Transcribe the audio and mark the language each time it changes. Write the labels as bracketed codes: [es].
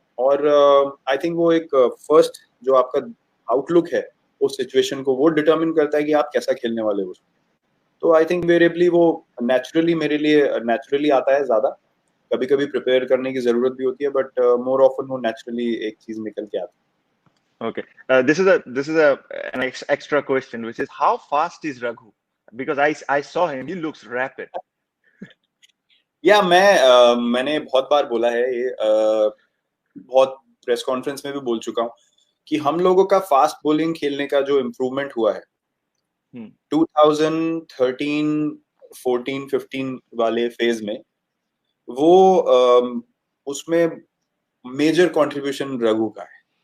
[hi] और I think वो एक फर्स्ट जो आपका आउटलुक है उस सिचुएशन को, वो डिटरमिन करता है कि आप कैसा खेलने वाले हो. तो आई थिंक वेरिएबली वो नेचुरली मेरे लिए नेचुरली आता है ज्यादा. कभी कभी प्रिपेयर करने की जरूरत भी होती है, बट मोर ऑफन वो नेचुरली एक चीज निकल के आती [en] Okay. This is a an extra question, which is how fast is Raghu? Because I saw him. He looks rapid. [hi] है. या मैंने बहुत बार बोला है ये, बहुत प्रेस कॉन्फ्रेंस में भी बोल चुका हूँ कि हम लोगों का फास्ट बॉलिंग खेलने का जो इम्प्रूवमेंट हुआ है 2013 14 15 वाले फेज में, वो उसमें मेजर कंट्रीब्यूशन रघु का है.